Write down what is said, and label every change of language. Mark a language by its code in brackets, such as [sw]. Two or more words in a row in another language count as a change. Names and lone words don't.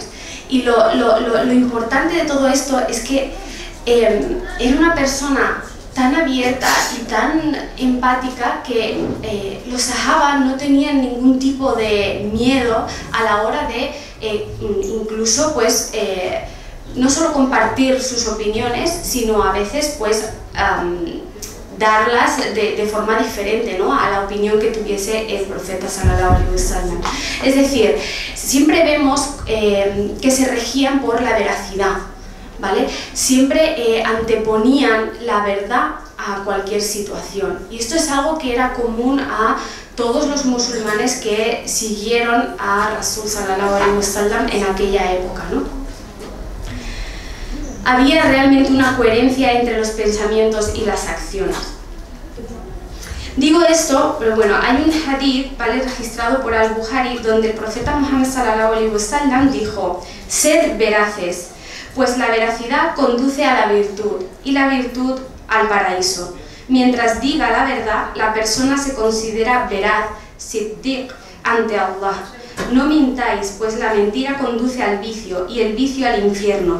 [es] Y lo importante de todo esto es que era una persona tan abierta y tan empática que los sahabas no tenían ningún tipo de miedo a la hora de incluso pues no solo compartir sus opiniones, sino a veces pues darlas de forma diferente, ¿no? A la opinión que tuviese el profeta [ar] صلى الله عليه وسلم. [es] Es decir, siempre vemos que se regían por la veracidad, ¿vale? Siempre anteponían la verdad a cualquier situación. Y esto es algo que era común a todos los musulmanes que siguieron a Rasul [ar] صلى الله عليه وسلم [es] en aquella época, ¿no? Había realmente una coherencia entre los pensamientos y las acciones. Digo esto, pero bueno, hay un hadith, ¿vale? Registrado por Al-Bukhari, donde el profeta Muhammad [ar] صلى الله عليه وسلم [es] dijo: sed veraces, pues la veracidad conduce a la virtud y la virtud al paraíso. Mientras diga la verdad, la persona se considera veraz, siddiq, ante Allah. No mintáis, pues la mentira conduce al vicio y el vicio al infierno.